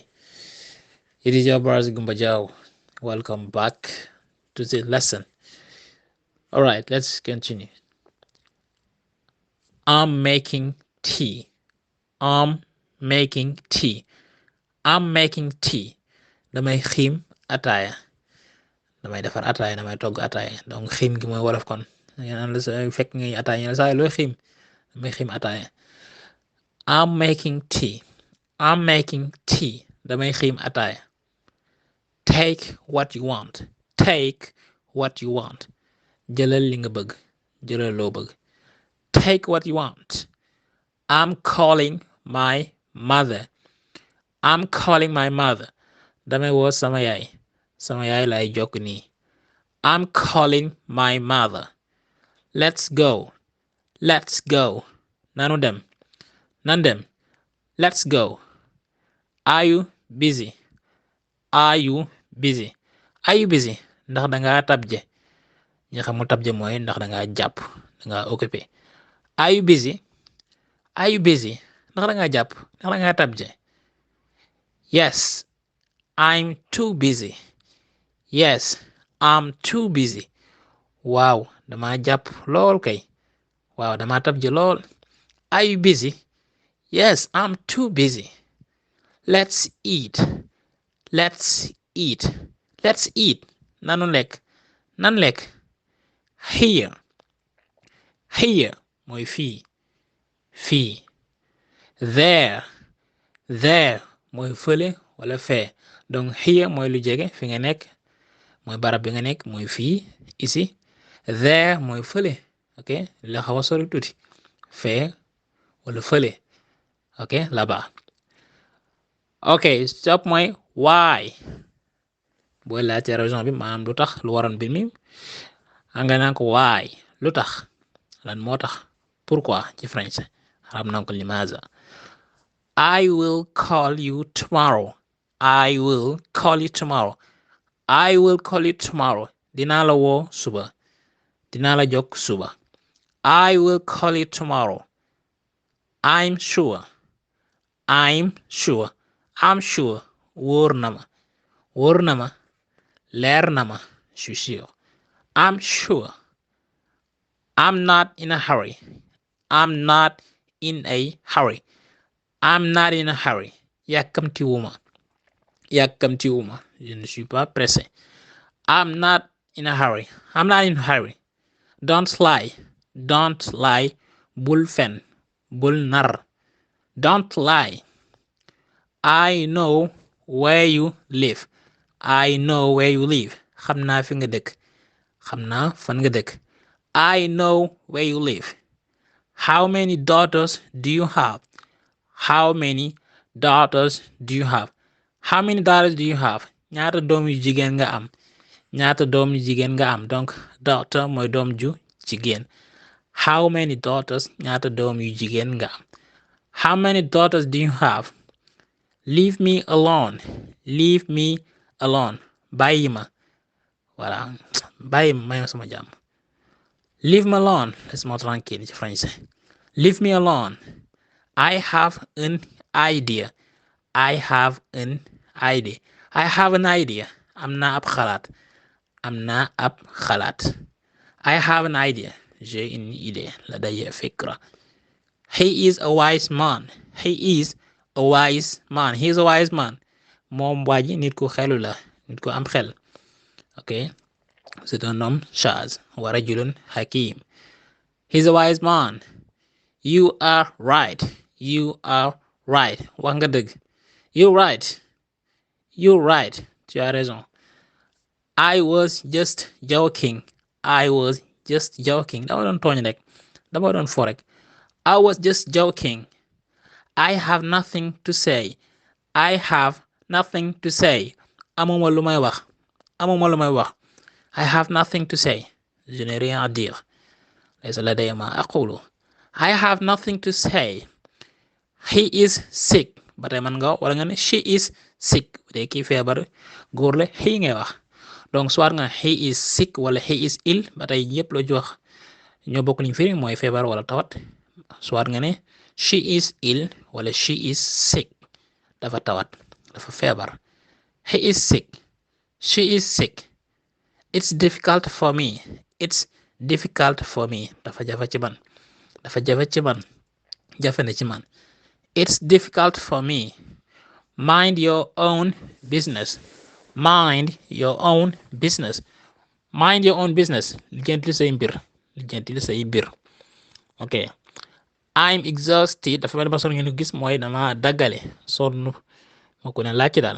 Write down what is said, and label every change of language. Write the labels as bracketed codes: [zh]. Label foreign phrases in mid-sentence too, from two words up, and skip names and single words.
[en] It is your brother Gumbajao. Welcome back to the lesson. Alright, let's continue. I'm making tea. I'm making tea. I'm making tea. [wo] Damay xiim ataaya. Damay defar ataaya, damay togg ataaya. Donc xiim gi mooy wolof kon. Naan la sa fekk ngay ataaya ñu ne saa looy xiim. Damay xiim ataaya. [en] I'm making tea. I'm making tea. [wo] Damay xiim ataaya. [en] Take what you want. Take what you want. [wo] Jëlal li nga bëgg. Jëlal loo bëgg. [en] Take what you want. I'm calling my mother. I'm calling my mother. [wo] Damay woo sama yaay. Sama yaay lay jokk nii. [en] I'm calling my mother. Let's go. Let's go. [wo] Nanu dem. Nan dem. [en] Let's go. Are you busy? Are you busy? Are you busy? [wo] Ndax danga tabje. ñi xamul tabje mooy ndax danga jàpp danga occupé. [en] Are you busy? Are you busy? [wo] ndax danga jàpp ndax danga tabje. [en] Yes, I'm too busy. Yes, I'm too busy. [wo] Waaw dama jàpp lool kay. Waaw dama tabje lool. [en] Are you busy? Yes, I'm too busy. Let's eat. Let's eat. Let's eat. [wo] Nanu lekk. Nan lekk. [en] Here. Here [wo] mooy fii. Fii. [en] There. [wo] There mooy fële wala fee. Donc here mooy lu jege fi nga nekk mooy barab bi nga nekk mooy fii ici. There mooy fële ok la xaw a sori tuuti fee wala fële ok là-bas. ok stop mooy why booy laajte raison bi maanaam lu tax lu waroon bi mi nga naan ko why lu tax lan moo tax pourquoi ci français xam naa ko limaza. [en] I will call you tomorrow. I will call you tomorrow. I will call you tomorrow. [wo] Dinaa la woo suba. Dinaa la jokk suba. [en] I will call you tomorrow. I'm sure. I'm sure. I'm sure. [wo] Wóor na ma. Wóor na ma. Leer na ma. [fr] Je suis sûr. [en] I'm sure. I'm not in a hurry. I'm not in a hurry. I'm not in a hurry. [wo] Yàkkamtiwuma. [fr] Yàkkamtiwuma. Je ne suis pas pressé. [en] I'm not in a hurry. I'm not in a hurry. Don't lie. Don't lie. [wo] Bul fen. Bul nar. [en] Don't lie. I know where you live. I know where you live. [wo] Xam naa fi nga dëkk. Xam naa fan nga dëkk. [en] I know where you live. How many daughters do you have? How many daughters do you have? How many daughters do you have? [wo] ñaata doom yu jigéen nga am. ñaata doom yu jigéen nga am donc daughter mooy doom ju jigéen. How many daughters ñaata doom yu jigéen nga am. [en] How many daughters do you have? Leave me alone. Leave me alone. [wo] Bàyyi ma. Voilà. Bàyyi ma may ma sama jàmm. [en] Leave me alone. [fr] Laisse-moi tranquille ci français. [en] Leave me alone. I have an idea. I have an idea. I have an idea. [wo] Am naa ab xalaat. Am naa ab xalaat. [en] I have an idea. [fr] J'ai une idée. [ar] لدي فكرة. [en] He is a wise man. He is a wise man. He is a wise man. [wo] Moom waa ji nit ku xelu la. Nit ku am xel. [fr] Ok. C'est un homme sage. [ar] و رجل حكيم. [en] He's a wise man. You are right. You are right. [wo] Wax nga dëgg. [en] You're right. You're right. [fr] Tu as raison. [en] I was just joking. I was just joking. [wo] Dama doon tooñ rek. Dama doon fo rek. [en] I was just joking. I have nothing to say. I have nothing to say. [wo] Amuma lu may wax. Amuma lu may wax. [en] I have nothing to say. [fr] Je n'ai rien à dire. [ar] ليس لدي ما أقول. [en] I have nothing to say. He is sick. [wo] Ba tey man nga wala nga ne [en] she is sick. [wo] Bu dee kii feebar góor la he ngay wax. Donc soit nga [en] he is sick [wo] wala [en] he is ill [wo] ba tey yëpp la jox ñoo bokk liñ firi mooy feebar wala tawat soit nga ne [en] she is ill [wo] wala [en] she is sick [wo] dafa tawat dafa feebar. [en] He is sick. She is sick. It's difficult for me. It's difficult for me. [wo] Dafa jafe ci man. Dafa jafe ci man. Jafe na ci man. [en] It's difficult for me. Mind your own business. Mind your own business. Mind your own business. [wo] Lijjanti say mbir. Lijjanti say mbir. [en] Okay. I'm exhausted. [wo] Dafa mel ba son ngeen gis mooy dama daggale sonn moo ko ne laaj daal.